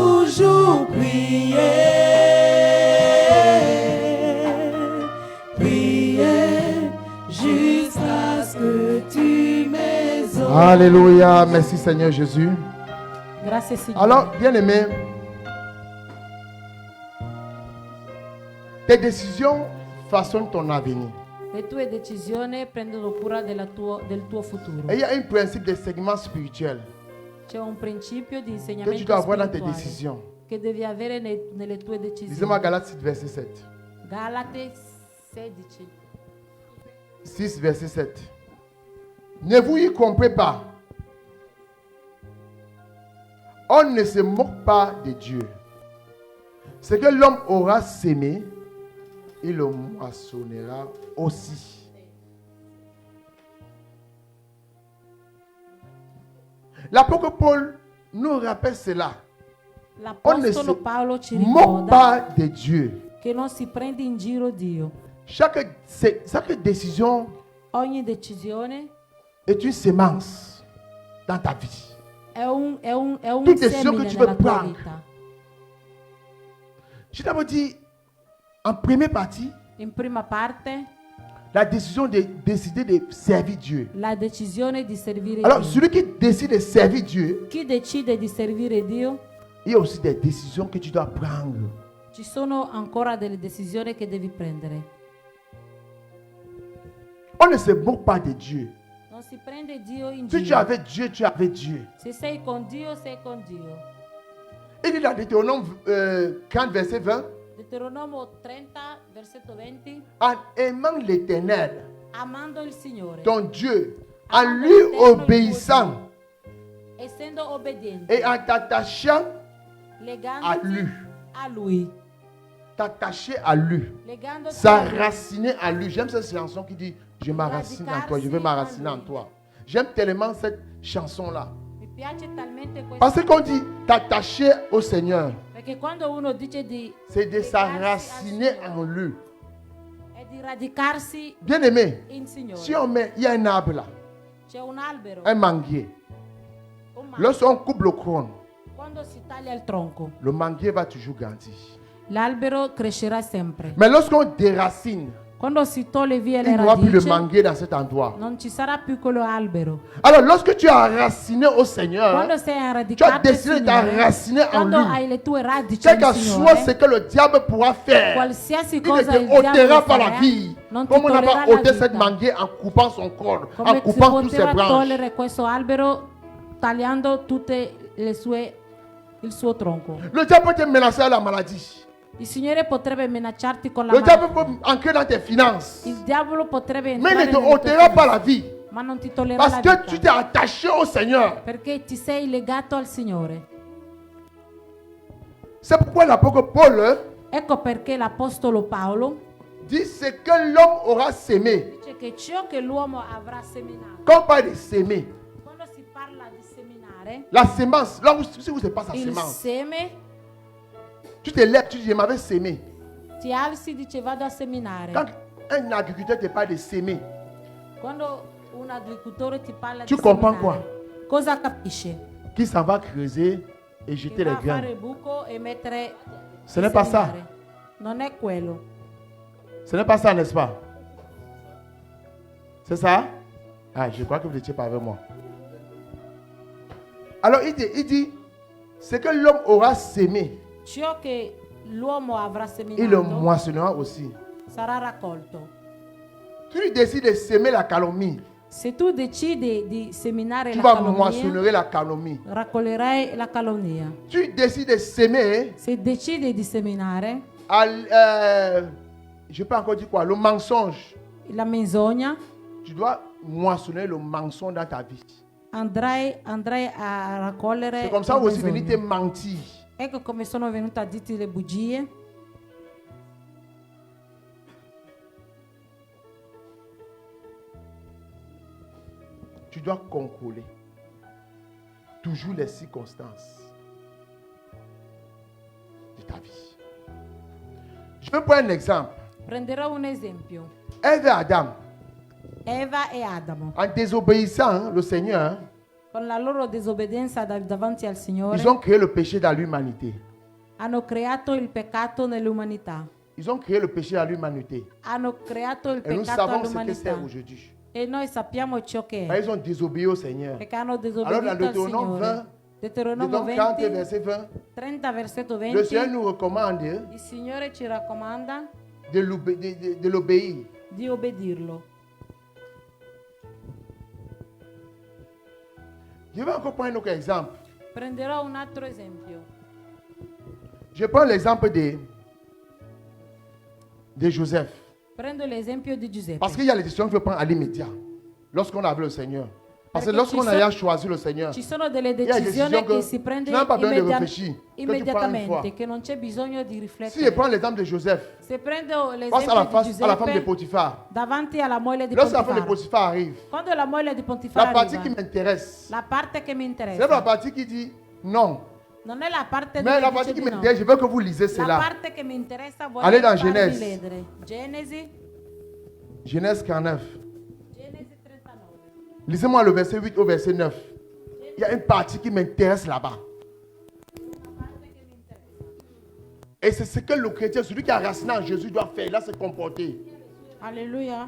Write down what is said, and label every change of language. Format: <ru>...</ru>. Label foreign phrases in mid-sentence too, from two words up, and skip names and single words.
<fr>Toujours prier, prier jusqu'à ce que tu m'exauces. Alléluia, merci Seigneur Jésus.</fr> <it>Grazie Signore.</it> <fr>Alors, bien aimé, Tes décisions façonnent ton avenir.</fr> <it>Le tue decisioni prendono cura del tuo futuro.</it> <fr>Et il y a un principe de segment spirituel</fr> <it>C'è un principio di</it> <fr>que tu</fr> <it>insegnamento</it> <fr>dois avoir dans tes</fr> <it>spirituale</it> <fr>décisions.</fr> <it>che devi avere nelle tue decisioni.</it> <fr>Lisez-moi Galates 6, verset 7.</fr> <it>Galate 16.</it> <fr>6, verset 7. Ne vous y comprenez pas. On ne se moque pas de Dieu. Ce que l'homme aura sémé, il le moissonnera aussi. L'apôtre Paul nous rappelle cela. On ne se</fr> <it>L'apostolo Paolo ci</it> <fr>moque</fr> <it>ricorda</it> <fr>pas de Dieu.</fr> <it>che non si prende in giro Dio.</it> <fr>Chaque décision</fr> <it>Ogni decisione</it> <fr>est une sémence dans ta vie.</fr> <it>è un</it> <fr>Toute décision</fr> <it>semine</it> <fr>que tu veux</fr> <it>nella tua</it> <fr>prendre.</fr> <it>vita.</it> <fr>Je t'avais dit, en première partie,</fr> <it>In prima parte,</it> <fr>la décision de décider de servir Dieu.</fr> <it>la decisione di servire</it> <fr>Alors,</fr> <it>Dio.</it> <fr>celui qui décide de servir Dieu,</fr> <it>Chi decide di servire Dio,</it> <fr>il y a aussi des décisions que tu dois prendre.</fr> <it>ci sono ancora delle decisioni che devi prendere.</it> <fr>On ne se moque pas de Dieu.</fr> <it>Non si prende Dio in</it> <fr>Si tu es</fr> <it>giro.</it> <fr>avec Dieu, tu es avec Dieu.</fr> <it>Se sei con Dio, sei con Dio.</it> <fr>Il dit dans Deutéronome 40, verset 20,</fr> <it>Deuteronomio 30, versetto 20.</it> <fr>en aimant l'Éternel,</fr> <it>Amando il Signore,</it> <fr>ton Dieu, en</fr> <it>Amando</it> <fr>lui</fr> <it>l'Eterno, il tuo</it> <fr>obéissant</fr> <it>Dio, essendo obbediente,</it> <fr>et en t'attachant à</fr> <it>legandoti</it> <fr>lui.</fr> <it>a Lui,</it> <fr>T'attacher à lui.</fr> <it>legandoti a lui.</it> <fr>S'enraciner à lui. J'aime cette chanson qui dit je m'enracine en toi, je veux m'enraciner en toi. J'aime tellement cette chanson-là.</fr> <it>Mi piace talmente questa</it> <fr>Parce qu'on dit t'attacher au Seigneur,</fr> <it>perché quando uno dice di</it> <fr>c'est de</fr> <it>legarsi al</it> <fr>s'enraciner</fr> <it>Signore,</it> <fr>en lui.</fr> <it>è di radicarsi</it> <fr>Bien aimé,</fr> <it>in Signore.</it> <fr>si on met, il y a un arbre là,</fr> <it>C'è un albero,</it> <fr>un manguier.</fr> <it>un mango.</it> <fr>Lorsqu'on coupe le crâne,</fr> <it>Quando si taglia il tronco,</it> <fr>le manguier va toujours grandir.</fr> <it>l'albero crescerà sempre.</it> <fr>Mais lorsqu'on déracine,</fr> <it>Quando si toglie via le</it> <fr>il n'y aura plus de</fr> <it>radici,</it> <fr>manguier dans cet endroit.</fr> <it>non ci sarà più quello albero.</it> <fr>Alors lorsque tu es enraciné au Seigneur,</fr> <it>Quando sei</it> <fr>tu as</fr> <it>radicato al</it> <fr>décidé de</fr> <it>Signore,</it> <fr>t'enraciner en</fr> <it>quando</it> <fr>lui.</fr> <it>hai le tue radici</it> <fr>Quel</fr> <it>al</it> <fr>que soit</fr> <it>Signore,</it> <fr>ce que le diable pourra faire,</fr> <it>qualsiasi</it> <fr>il ne</fr> <it>cosa il</it> <fr>te ôtera</fr> <it>diavolo</it> <fr>pas la</fr> <it>farà,</it> <fr>vie.</fr> <it>non ti</it> <fr>Comme on n'a</fr> <it>toglierà</it> <fr>pas</fr> <it>la</it> <fr>ôté cette</fr> <it>vita.</it> <fr>manguier en coupant son corps, en</fr> <it>Come si</it> <fr>coupant toutes ses</fr> <it>poteva</it> <fr>branches.</fr> <it>togliere questo albero tagliando tutte le sue, il suo tronco.</it> <fr>Le diable peut te menacer à la maladie.</fr> <it>Il Signore potrebbe minacciarti con la</it> <fr>Le diable</fr> <it>malattia.</it> <fr>peut entrer dans tes finances.</fr> <it>Il diavolo potrebbe</it> <fr>Mais il</fr> <it>entrare</it> <fr>ne te</fr> <it>nelle tue</it> <fr>ôtera pas la</fr> <it>finanze,</it> <fr>vie.</fr> <it>ma non ti toglierà</it> <fr>Parce</fr> <it>la</it> <fr>que tu</fr> <it>vita.</it> <fr>t'es attaché au Seigneur.</fr> <it>Perché ti sei legato al Signore.</it> <fr>C'est pourquoi l'apôtre Paul</fr> <it>Ecco perché l'Apostolo Paolo</it> <fr>dit ce que l'homme aura sémé.</fr> <it>dice che ciò che l'uomo avrà seminato.</it> <fr>Quand on parle de sémé,</fr> <it>Quando si parla di seminare,</it> <fr>la sémence, là où si se passe la</fr> <it>il</it> <fr>sémence,</fr> <it>seme,</it> <fr>tu te lèves, tu dis je m'avais sémé.</fr> <it>ti alzi e dice vado a seminare.</it> <fr>Quand un agriculteur te parle de sémé,</fr> <it>Quando un agricoltore ti parla</it> <fr>tu</fr> <it>di</it> <fr>comprends</fr> <it>seminare,</it> <fr>quoi?</fr> <it>cosa capisce?</it> <fr>Qui s'en va creuser et jeter</fr> <it>Che</it> <fr>les</fr> <it>va a fare</it> <fr>graines.</fr> <it>il buco e mettere</it> <fr>Ce n'est pas ça.</fr> <it>seminare. Non è quello.</it> <fr>Ce n'est pas ça, n'est-ce pas? C'est ça? Ah, je crois que vous n'étiez pas avec moi. Alors il dit, ce que l'homme aura sémé,</fr> <it>Ciò che l'uomo avrà</it> <fr>il le</fr> <it>seminato</it> <fr>moissonnera aussi.</fr> <it>sarà raccolto.</it> <fr>Tu décides de sémer la calomnie,</fr> <it>Se tu decidi di seminare</it> <fr>tu</fr> <it>la</it> <fr>vas</fr> <it>calunnia,</it> <fr>moissonner la calomnie.</fr> <it>raccoglierai la calunnia.</it> <fr>Tu décides de sémer,</fr> <it>Se decidi di seminare</it> <fr>je peux encore dire quoi, le mensonge.</fr> <it>la menzogna,</it> <fr>Tu dois moissonner le mensonge dans ta vie.</fr> <it>andrai a raccogliere</it> <fr>C'est comme ça</fr> <it>le</it> <fr>aussi venir te</fr> <it>menzogne.</it> <fr>mentir.</fr> <it>Ecco come sono venuta a dirti le bugie.</it> <fr>Tu dois contrôler toujours les circonstances de ta vie. Je vais prendre un exemple.</fr> <it>Prenderò un esempio.</it> <fr>Ève et Adam,</fr> <it>Eva e Adamo,</it> <fr>en désobéissant le Seigneur,</fr> <it>con la loro disobbedienza davanti al Signore,</it> <fr>ils ont créé le péché dans l'humanité.</fr> <it>hanno creato il peccato nell'umanità.</it> <fr>Ils ont créé le péché dans l'humanité.</fr> <it>Hanno creato il</it> <fr>Et nous</fr> <it>peccato</it> <fr>savons ce que c'est</fr> <it>all'umanità.</it> <fr>aujourd'hui.</fr> <it>E noi sappiamo ciò che</it> <fr>Parce</fr> <it>è.</it> <fr>Ils ont désobéi au Seigneur.</fr> <it>Perché hanno</it> <fr>Alors</fr> <it>disobbedito</it> <fr>dans</fr> <it>al</it> <fr>Deutéronome</fr> <it>Signore.</it> <fr>20,</fr> <it>Deuteronomio</it> <fr>Deutéronome 40,</fr> <it>20,</it> <fr>verset 20,</fr> <it>30 versetto</it> <fr>le</fr> <it>20.</it> <fr>Seigneur nous recommande</fr> <it>Il Signore ci raccomanda</it> <fr>de l'obéir.</fr> <it>di obbedirlo.</it> <fr>Je vais encore prendre un autre exemple.</fr> <it>Prenderò un altro esempio.</it> <fr>Je prends l'exemple de Joseph.</fr> <it>Prendo l'esempio di Giuseppe.</it> <fr>Parce qu'il y a les décisions qu'il faut prendre à l'immédiat. Lorsqu'on a appelé le Seigneur. Parce que</fr> <it>Perché</it> <fr>lorsqu'on a choisi le Seigneur,</fr> <it>ci sono delle</it> <fr>il y a des</fr> <it>decisioni</it> <fr>décisions</fr> <it>che si prende</it> <fr>tu n'as pas besoin de réfléchir. Que tu prends une fois.</fr> <it>immediatamente, che non c'è bisogno di</it> <fr>Si je</fr> <it>riflettere.</it> <fr>prends l'exemple de Joseph,</fr> <it>Se prendo</it> <fr>face à la,</fr> <it>l'esempio di</it> <fr>à la femme de</fr> <it>Giuseppe</it> <fr>Potiphar.</fr> <it>davanti alla moglie di</it> <fr>Lorsque la femme de</fr> <it>Potifar,</it> <fr>Potiphar arrive,</fr> <it>quando la moglie di Potifar</it> <fr>la partie qui</fr> <it>arriva,</it> <fr>m'intéresse,</fr> <it>la parte che mi</it> <fr>c'est la</fr> <it>interessa</it> <fr>partie qui dit non.</fr> <it>non è la parte Mais la dove partie dice qui di no.</it> <fr>m'intéresse, je veux que vous lisez</fr> <it>La</it> <fr>cela.</fr> <it>parte che mi interessa voglio</it> <fr>Allez dans</fr> <it>farvi</it> <fr>Genèse.</fr> <it>leggere. Genesi</it> <fr>Genèse 49.</fr> <it>39.</it> <fr>Lisez-moi le verset 8 au verset 9. Il y a une partie qui m'intéresse là-bas. Et c'est ce que le chrétien, celui qui a raciné en Jésus, doit faire. Il doit se comporter. Alléluia.</fr>